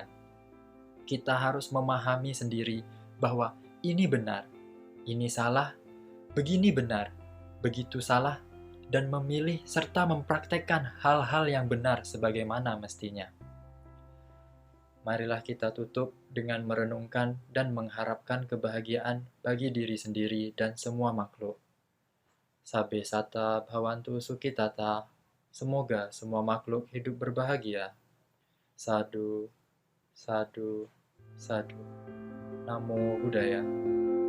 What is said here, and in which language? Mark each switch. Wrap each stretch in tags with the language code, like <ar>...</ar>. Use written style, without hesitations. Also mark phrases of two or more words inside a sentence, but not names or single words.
<id>Kita harus memahami sendiri bahwa ini benar, ini salah, begini benar, begitu salah, dan memilih serta mempraktekkan hal-hal yang benar sebagaimana mestinya. Marilah kita tutup dengan merenungkan dan mengharapkan kebahagiaan bagi diri sendiri dan semua makhluk.</id> <pi>Sabe sata bhavantu sukhitata.</pi> <id>Semoga semua makhluk hidup berbahagia.</id> <pi>Sadu, sadu, sadu. Namo Buddhaya.</pi>